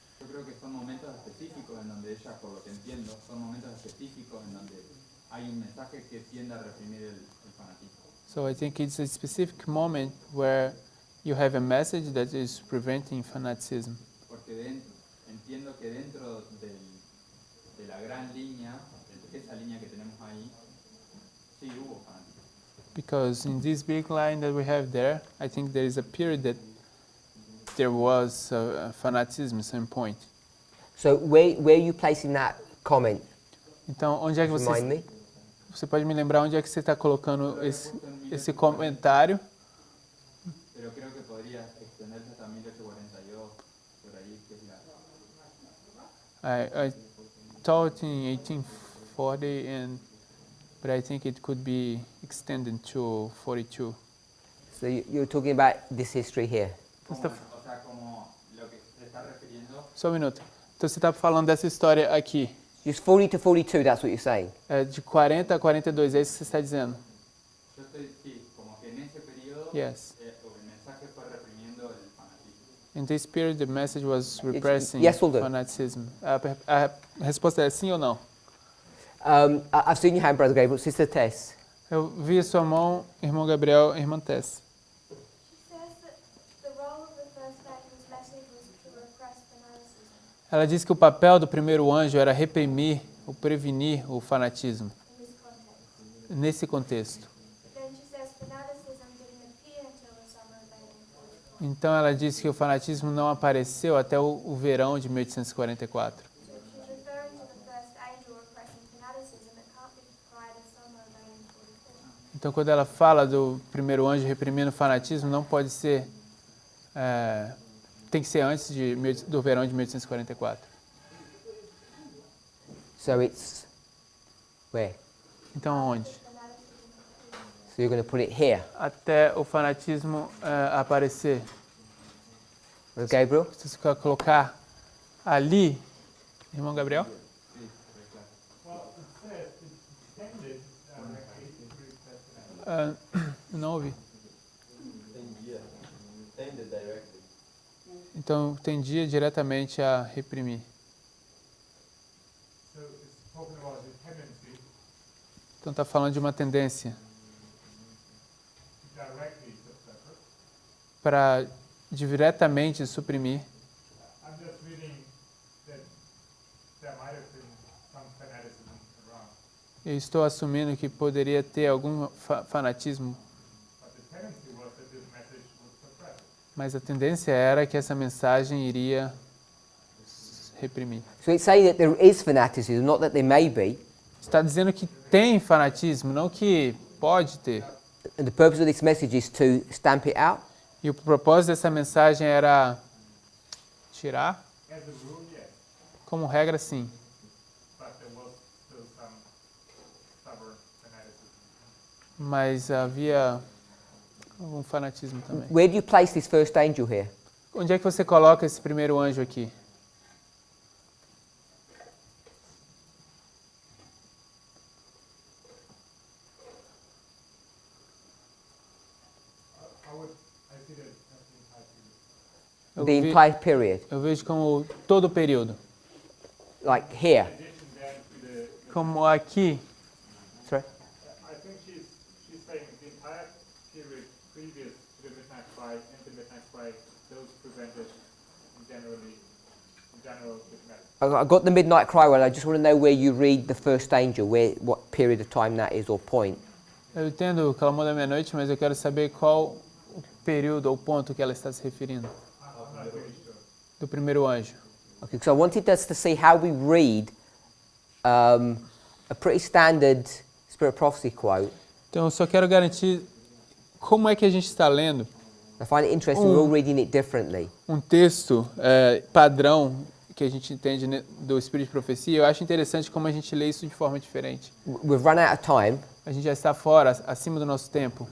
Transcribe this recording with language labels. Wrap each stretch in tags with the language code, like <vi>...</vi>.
<es>Yo creo que son momentos específicos en donde ella, por lo que entiendo, son momentos específicos en donde hay un mensaje que tiende a reprimir el fanatismo.</es> <en>So I think it's a specific moment where you have a message that is preventing fanaticism.</en> <es>Porque entiendo que dentro de la gran línea, de esa línea que tenemos ahí, sí hubo fanatismo.</es> <en>Because in this big line that we have there, I think there is a period that there was fanaticism at some point. So where are you placing that comment?</en> <pt>Então, onde é que</pt> <en>Remind me.</en> <pt>você pode me lembrar onde é que você está colocando esse comentário?</pt> <es>Pero creo que podría extenderse hasta 1842, por ahí, que es la...</es> <en>I taught in 1840, but I think it could be extended to 42. So you're talking about this history here.</en> <es>O sea, como lo que se está refiriendo...</es> <pt>Só um minuto. Então você está falando dessa história aqui,</pt> <en>Just 40 to 42, that's what you're saying.</en> <pt>de 40 a 42, é isso que você está dizendo?</pt> <es>Yo estoy, sí, como que en ese periodo</es> <en>Yes.</en> <es>el mensaje fue reprimiendo el fanatismo.</es> <en>In this period, the message was repressing yes, we'll do.</en> <pt>fanaticism. A resposta é sim ou não?</pt> <en>I've seen your hand, Brother Gabriel. Sister Tess.</en> <pt>Eu vi a sua mão, irmão Gabriel, irmã Tess.</pt> <en>She says that the role of the first angel's message was to repress fanaticism</en> <pt>Ela diz que o papel do primeiro anjo era reprimir ou prevenir o fanatismo,</pt> <en>in this context.</en> <pt>nesse contexto.</pt> <en>Then she says fanaticism didn't appear until the summer of 1844.</en> <pt>Então ela diz que o fanatismo não apareceu até o verão de 1844.</pt> <en>So if she's referring to the first angel repressing fanaticism, it can't be prior to summer of 1844.</en> <pt>Então quando ela fala do primeiro anjo reprimindo o fanatismo, não pode ser... tem que ser antes do verão de 1844.</pt> <en>So it's where?</en> <pt>Então onde?</pt> <en>So you're going to put it here.</en> <pt>Até o fanatismo aparecer.</pt> <en>Brother Gabriel?</en> <pt>Se você colocar ali, irmão Gabriel?</pt> <en>well, it says it tended directly to repress</en> <pt>Não ouvi.</pt> <en>Tended directly.</en> <pt>Então tendia diretamente a reprimir.</pt> <en>So it's talking about the tendency</en> <pt>Então está falando de uma tendência</pt> <en>to directly suppress it.</en> <pt>para diretamente suprimir.</pt> <en>I'm just reading that there might have been some fanaticism around,</en> <pt>Eu estou assumindo que poderia ter algum fanatismo,</pt> <en>but the tendency was that this message would suppress it.</en> <pt>mas a tendência era que essa mensagem iria reprimir.</pt> <en>So it's saying that there is fanaticism, not that there may be.</en> <pt>Está dizendo que tem fanatismo, não que pode ter.</pt> <en>And the purpose of this message is to stamp it out.</en> <pt>E o propósito dessa mensagem era tirar,</pt> <en>As a rule, yes,</en> <pt>como regra, sim.</pt> <en>but there was still some stubborn fanaticism.</en> <pt>Mas havia algum fanatismo também.</pt> <en>Where do you place this first angel here?</en> <pt>Onde é que você coloca esse primeiro anjo aqui?</pt> <en>I see that as the entire period.</en> <pt>Eu,</pt> <en>The ve- entire period.</en> <pt>eu vejo como todo o período.</pt> <en>Like here. In addition then to the</en> <pt>Como aqui,</pt> <en>Sorry? I think she's saying the entire period previous to the midnight cry and the midnight cry, those prevented general midnight. I got the midnight cry one. I just want to know where you read the first angel, what period of time that is or point.</en> <pt>eu entendo o clamor da meia-noite, mas eu quero saber qual o período ou ponto que ela está se referindo.</pt> <en>I'm not really sure.</en> <pt>Do primeiro anjo.</pt> <en>Okay, so I wanted us to see how we read a pretty standard Spirit Prophecy quote.</en> <pt>Então eu só quero garantir como é que a gente está lendo</pt> <en>I find it interesting, we're all reading it differently.</en> <pt>um texto padrão que a gente entende do Espírito de Profecia. Eu acho interessante como a gente lê isso de forma diferente.</pt> <en>We've run out of time,</en> <pt>A gente já está fora, acima do nosso tempo,</pt>